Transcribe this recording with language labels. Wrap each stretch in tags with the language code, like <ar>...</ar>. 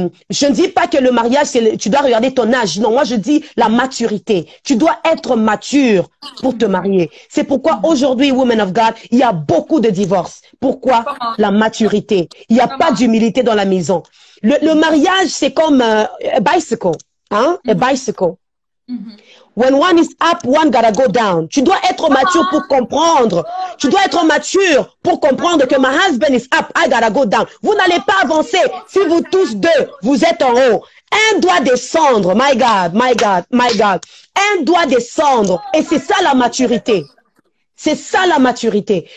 <fr>je ne dis pas que le mariage, tu dois regarder ton âge. Non, moi je dis la maturité. Tu dois être mature pour te marier. C'est pourquoi aujourd'hui, Women of God, il y a beaucoup de divorces. Pourquoi? La maturité. Il n'y a pas d'humilité dans la maison. Le mariage, c'est comme</fr> <en>a bicycle. Hein? A bicycle. When one is up, one gotta go down.</en> <fr>Tu dois être mature pour comprendre. Tu dois être mature pour comprendre que</fr> <en>my husband is up, I gotta go down.</en> <fr>Vous n'allez pas avancer si vous tous deux, vous êtes en haut. Un doit descendre.</fr> <en>My God, my God, my God.</en> <fr>Un doit descendre. Et c'est ça la maturité. C'est ça la maturité.</fr>